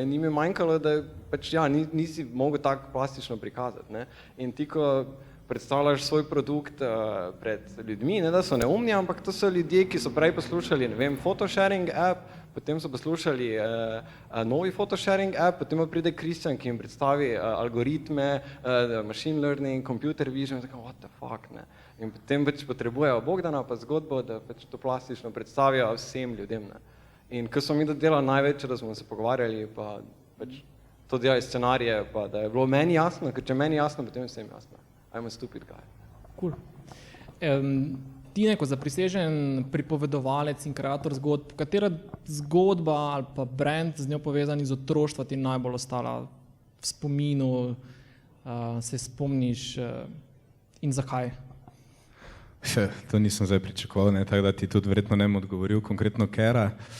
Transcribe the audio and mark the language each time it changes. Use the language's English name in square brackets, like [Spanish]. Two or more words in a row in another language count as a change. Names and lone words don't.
[Slovenian] Ni mi manjkalo, da nisi mogel tako plastično prikazati. Ne? In ti, ko predstavljaš svoj produkt pred ljudmi, ne da so neumni, ampak to so ljudje, ki so prej poslušali, ne vem, [English] photosharing app, [Slovenian] potem so poslušali novi [English] photosharing app, [Slovenian] potem pa pride Kristjan, ki jim predstavi algoritme, [English] machine learning, computer vision, tako, what the fuck, [Slovenian] ne. In potem potrebujejo Bogdana pa zgodbo, da to plastično predstavijo vsem ljudem, ne. In ko smo mi delali največ, da smo se pogovarjali, pa to delali scenarije, pa da je bilo meni jasno, ker če meni jasno, potem je vsem jasno. [English] I'm a stupid guy. Cool. [Slovenian] Tine, kot zaprisežen pripovedovalec in kreator zgodb, katera zgodba ali pa brand z njo povezani z otroštva ti najbolj ostala v spominu, se spomniš in zakaj? To nisem zdaj pričakoval, ne, tako da ti tudi verjetno ne bom odgovoril, konkretno Kera.